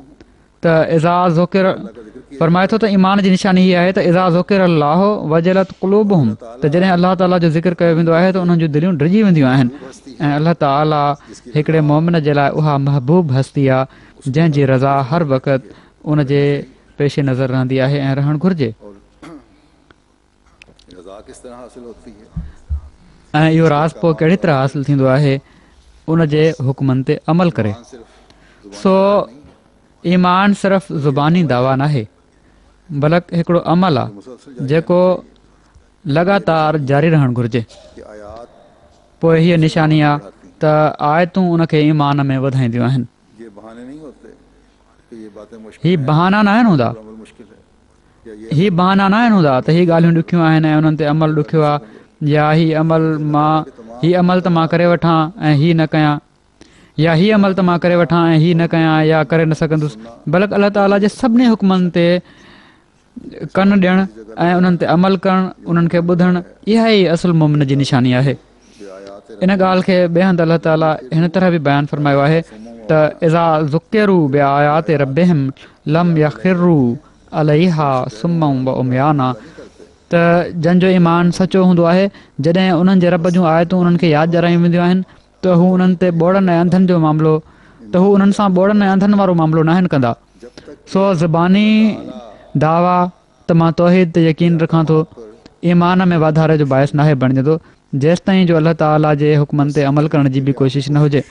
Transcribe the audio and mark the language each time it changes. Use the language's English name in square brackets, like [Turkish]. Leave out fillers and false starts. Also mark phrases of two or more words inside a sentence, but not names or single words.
[Sindhi] त [Arabic] إذا ذكر [Sindhi] फरमाए थो त ईमान जी निशानी हीअ आहे त [Arabic] إذا ذكر الله وجلت قلوبهم [Sindhi] त जॾहिं अल्लाह ताला जो ज़िक्र कयो वेंदो आहे त उन्हनि जूं दिलियूं ड्रिजी वेंदियूं आहिनि ऐं अल्लाह ताला हिकिड़े मोमिन जे लाइ उहा महबूब हस्ती आहे जंहिंजी रज़ा हर वक़्तु उन जे पेश नज़र रहंदी आहे ऐं रहणु घुरिजे। [Hindi] और रज़ा किस तरह हासिल होती है? [Sindhi] ऐं इहो राज़ पोइ कहिड़ी तरह हासिल थींदो आहे? उन जे हुकमनि ते अमल करे। [Hindi] ईमान सिर्फ [Sindhi] सो ईमान सिर्फ़ ज़ुबानी दावा नाहे, बल्कि हिकिड़ो अमल आहे जेको लगातार जारी रहणु घुरिजे। [Hindi] कि आयात [Sindhi] पोइ हीअ निशानी आहे त आयतूं उनखे ईमान में वधाईंदियूं आहिनि। [Hindi] ये बहाने नहीं होते कि ये बातें मुश्किल [Sindhi] हीअ बहाना न आहिनि हूंदा, [Hindi] अमल मुश्किल है या ये [Sindhi] हीअ बहाना न आहिनि हूंदा त हीअ ॻाल्हियूं ॾुखियूं आहिनि ऐं उन्हनि ते अमल ॾुखियो आहे, या हीअ अमल त मां करे वठां ऐं हीअ न कयां, या हीअ अमल त मां करे वठां ऐं हीअ न कयां या करे न सघंदुसि। बल्कि अल्लाह ताला जे सभिनी हुकमनि ते कन ॾियणु ऐं उन्हनि ते अमल करणु, उन्हनि खे ॿुधणु, इहा ई असुल मोमिन जी निशानी आहे। इन ॻाल्हि खे ॿिए हंधि अल्लाह ताला हिन तरह बि बयानु फरमायो आहे त [Arabic] إذا ذكروا بآيات ربهم لم يخروا عليها صما وعميانا. [Sindhi] त जंहिंजो ईमान सचो हूंदो आहे जॾहिं उन्हनि जे रब जूं आयतूं उन्हनि खे यादि ॾियारायूं वेंदियूं आहिनि त हू उन्हनि ते ॿोड़नि ऐं अंधनि जो मामिलो त हू उन्हनि सां ॿोड़नि ऐं अंधनि वारो मामिलो न आहिनि कंदा। सो ज़बानी दावा त मां तौहीद ते यकीन रखां थो ईमान में वाधारे जो बाहिस नाहे बणिजंदो जेसि ताईं जो अलाह ताला जे हुकमनि ते अमल करण जी बि कोशिशि न हुजे।